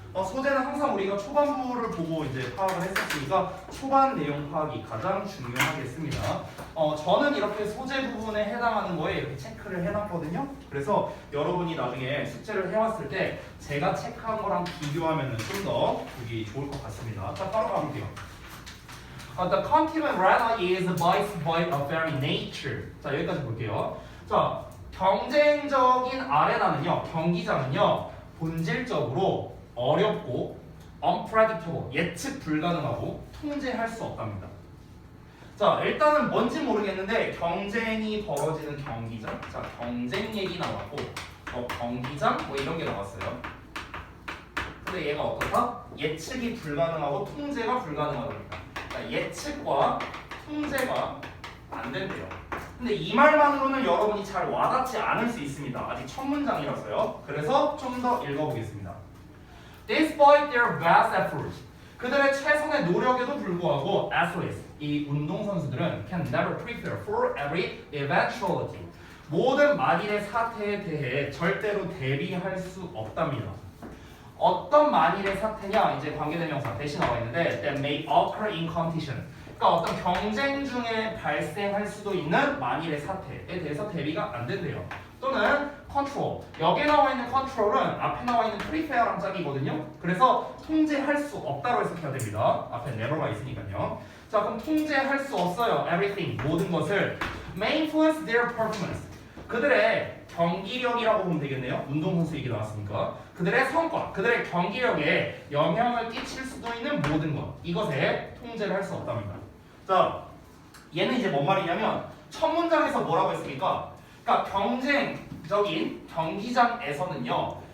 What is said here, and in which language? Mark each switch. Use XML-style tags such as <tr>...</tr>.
<ko>소재는 항상 우리가 초반부를 보고 이제 파악을 했었으니까 초반 내용 파악이 가장 중요하겠습니다. 저는 이렇게 소재 부분에 해당하는 거에 이렇게 체크를 해놨거든요. 그래서 여러분이 나중에 숙제를 해왔을 때 제가 체크한 거랑 비교하면 좀 더 보기 좋을 것 같습니다. 자, 바로 가볼게요.</ko> <en>The continuous rata is by a very nature.</en> <ko>자, 여기까지 볼게요. 자, 경쟁적인 아레나는요, 경기장은요, 본질적으로 어렵고</ko> <en>unpredictable,</en> <ko>예측 불가능하고 통제할 수 없답니다. 자, 일단은 뭔지 모르겠는데 경쟁이 벌어지는 경기장, 자, 경쟁 얘기 나왔고 경기장 뭐 이런 게 나왔어요. 근데 얘가 어떻다? 예측이 불가능하고 통제가 불가능하답니다. 자, 예측과 통제가 안 된대요. 근데 이 말만으로는 여러분이 잘 와닿지 않을 수 있습니다. 아직 첫 문장이라서요. 그래서 좀 더 읽어보겠습니다.</ko> <en>Despite their best efforts,</en> <ko>그들의 최선의 노력에도 불구하고</ko> <en>athletes,</en> <ko>이 운동선수들은</ko> <en>can never prepare for every eventuality.</en> <ko>모든 만일의 사태에 대해 절대로 대비할 수 없답니다. 어떤 만일의 사태냐? 이제 관계대명사 대신 나와 있는데</ko> <en>that may occur in competition.</en> <ko>그러니까 어떤 경쟁 중에 발생할 수도 있는 만일의 사태에 대해서 대비가 안 된대요. 또는 control. 여기에 나와 있는 control은 앞에 나와 있는 prepare랑 짝이거든요. 그래서 통제할 수 없다고 해석해야 됩니다. 앞에 never가 있으니까요. 자, 그럼 통제할 수 없어요. everything, 모든 것을</ko> <en>may influence their performance.</en> <ko>그들의 경기력이라고 보면 되겠네요. 운동선수 얘기 나왔으니까. 그들의 성과, 그들의 경기력에 영향을 끼칠 수도 있는 모든 것. 이것에 통제를 할 수 없답니다. 자, 얘는 이제 뭔 말이냐면 첫 문장에서 뭐라고 했습니까? 그러니까 경쟁적인 경기장에서는요.</ko>